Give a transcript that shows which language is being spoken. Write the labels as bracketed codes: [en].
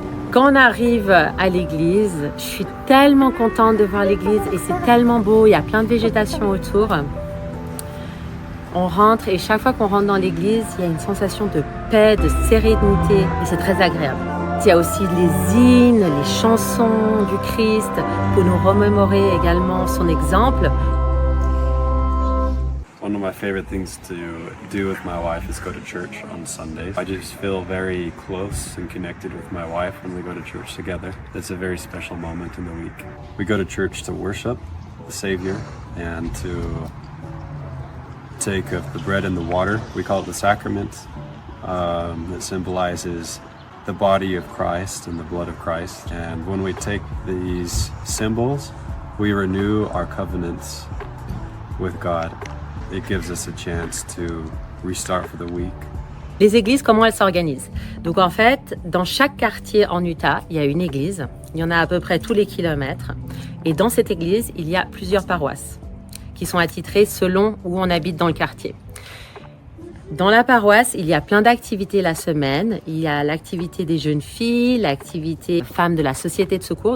[fr] Quand on arrive à l'église, je suis tellement contente de voir l'église et c'est tellement beau, il y a plein de végétation autour. On rentre et chaque fois qu'on rentre dans l'église, il y a une sensation de paix, de sérénité et c'est très agréable. Il y a aussi les hymnes, les chansons du Christ pour nous remémorer également son exemple. [en] One of my favorite things to do with my wife is go to church on Sundays. I just feel very close and connected with my wife when we go to church together. It's a very special moment in the week. We go to church to worship the Savior and to take of the bread and the water. We call it the sacrament. That symbolizes the body of Christ and the blood of Christ. And when we take these symbols, we renew our covenants with God. It gives us a chance to restart for the week. [fr] Les églises, comment elles s'organisent? Donc en fait, dans chaque quartier en Utah, il y a une église. Il y en a à peu près tous les kilomètres. Et dans cette église, il y a plusieurs paroisses qui sont attitrées selon où on habite dans le quartier. Dans la paroisse, il y a plein d'activités la semaine. Il y a l'activité des jeunes filles, l'activité femmes de la société de secours.